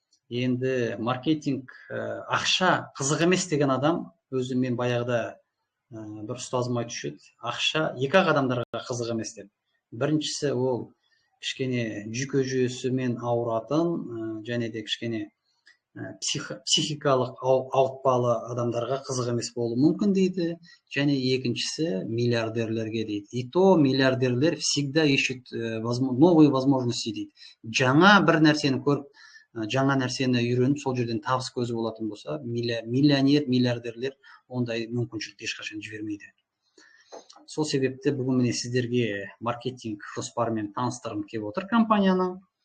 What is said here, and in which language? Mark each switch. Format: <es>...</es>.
<kk>Енді маркетинг ақша қызық емес деген адам, өзі мен баяғыда бір ұстазым айтушы еді, ақша екі адамдарға қызық емес деп. Біріншісі ол кішкене жүйке жүйесімен ауыратын және де кішкене психикалық ауытпалы адамдарға қызық емес болуы мүмкін дейді. Және екіншісі миллиардерлерге дейді.</kk> <ru>И то миллиардерлер всегда ищут новые возможности</ru> <kk>дейді. Жаңа бір нәрсені көріп, жаңа нәрсені үйреніп, сол жерден табыс көзі болатын болса, миллионер, миллиардерлер ондай мүмкіншілікті ешқашан жібермейді. Сол себепті бүгін міне сіздерге маркетинг жоспарымен таныстырғым келіп отыр компанияның.</kk>